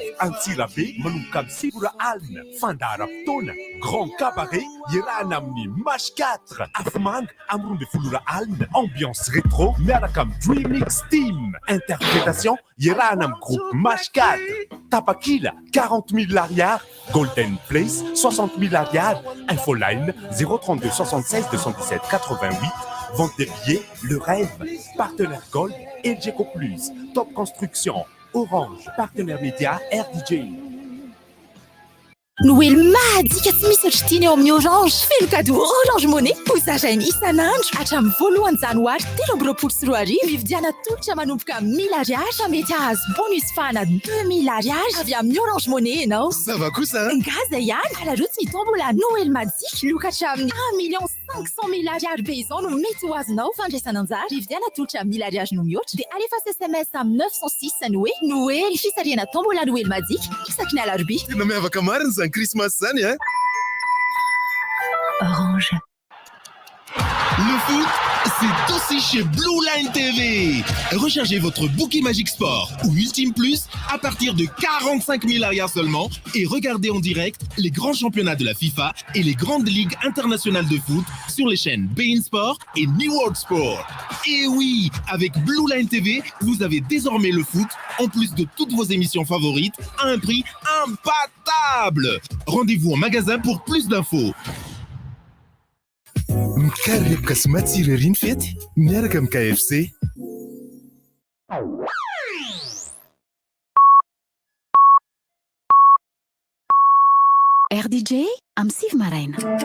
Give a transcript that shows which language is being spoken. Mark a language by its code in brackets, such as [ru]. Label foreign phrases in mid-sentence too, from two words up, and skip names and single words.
[mg] Antsirabe manomboka am sivora alina fandaharam-potoana [fr] grand cabaret [mg] iarahana amin'ny Mage 4 afamanga am 12 alina [fr] ambiance rétro [mg] miaraka am Dreamix Team interprétation iarahana am groupe Mage 4 Tapakila 40 000 l'ariard Golden Place 60 000 l'ariard Infoline 032 76 217 88 [fr] vente des billets [mg] Le Rêve partenaire Gold LGco Plus Top Construction Orange [fr] partenaire média [mg] RDJ. Noël madika tsy misy otritiany eo amin'ny Orange. Feno cadeau Orange Money posatrainy isan'andro hatramin'ny 1 janoary 2024 mividiana tolotra manomboka 1000 ariary fa mety ahazo bonus fana 2000 ariary avy amin'ny Orange Money ianao. [fr] Ça va kosa [mg] ngaza ihany alarotsy ny tombola Noël madika lokatra amin'ny 1 500 000 ariary be izao no mety ho azonao fandraisana anjara mividiana tolotra 1000 ariary no mihoatra dia alefa SMS amin'ny 906 ny hoe Noël fisariana tombola Noël madika isaky ny alarobia. tena miavaka marina zany Christmas zany hein. Orange. [fr] Le foot, c'est aussi chez Blue Line TV. Rechargez votre bouquet Magic Sport ou Ultime Plus à partir de 45 000 arrières seulement et regardez en direct les grands championnats de la FIFA et les grandes ligues internationales de foot sur les chaînes beIN Sport et New World Sport. Et oui, avec Blue Line TV, vous avez désormais le foot en plus de toutes vos émissions favorites à un prix imbattable. Rendez-vous en magasin pour plus d'infos. [mg] Mikarebaka sy matsiro ery ny fety miaraka amin'ny KFC. RDJ am Siv Maraina.